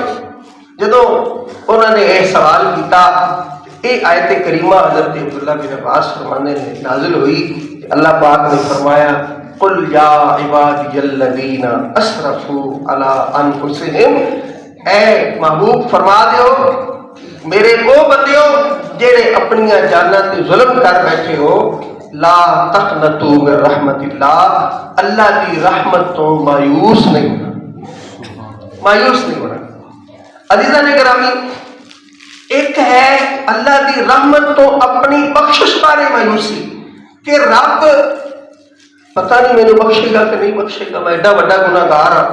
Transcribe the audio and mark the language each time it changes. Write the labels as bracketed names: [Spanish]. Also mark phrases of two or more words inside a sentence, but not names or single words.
[Punjabi] جدو انہوں نے یہ سوال کیتا، یہ آیت کریمہ حضرت عبداللہ بن عباس فرمانے نے نازل ہوئی، اللہ پاک نے فرمایا [Arabic] قل یا عبادی الذین اسرفوا علی انفسہم، [Punjabi] اے محبوب فرما دیو میرے وہ بندیو جڑے اپنی جاناں تے ظلم کر بیٹھے ہو، [Arabic] لا تقنطوا من رحمت اللہ، [Punjabi] اللہ کی رحمت تو مایوس نہیں ہونا، مایوس نہیں ہونا۔ عزیزاں نے گرامی، ایک ہے اللہ کی رحمت تو اپنی بخشش بارے مایوسی کہ رب پتہ نہیں مینوں بخشے گا کہ نہیں بخشے گا، میں ایڈا بڑا گناہگار ہاں۔